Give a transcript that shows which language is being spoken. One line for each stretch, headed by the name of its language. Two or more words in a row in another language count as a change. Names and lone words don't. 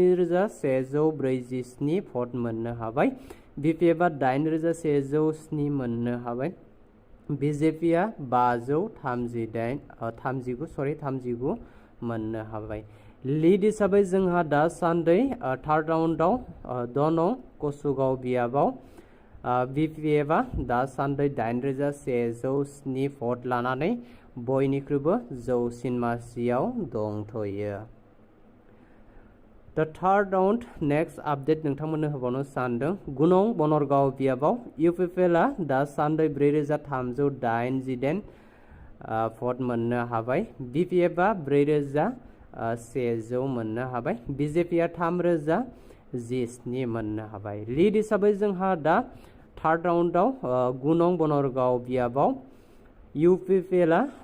Bodo: 7147 भट मोननो हाबाय BPFआ 8107 मोननो हाबाय BJPआ 539 मोननो हाबाय लीड हिसाबै जोंहा दासान्दि थार्ड राउन्डआव दनं कसुगाव बियाबाव BPFआ दासान्दि 8107 भट लानानै बयनिख्रुइबो जौसिन मासियाव दंथ'यो
English: The third round next update
Bodo: नोंथांमोननो होबावनो सानदों गुनं बनरगाव बियाबाव UPPLआ दासान्दि 4380 भट मोननो हाबाय BPFआ 4100 मोननो हाबाय BJPआ 3017 मोननो हाबाय लीड हिसाबै जोंहा दा थार्ड राउन्डआव गुनं बनरगाव बियाबाव UPPLआ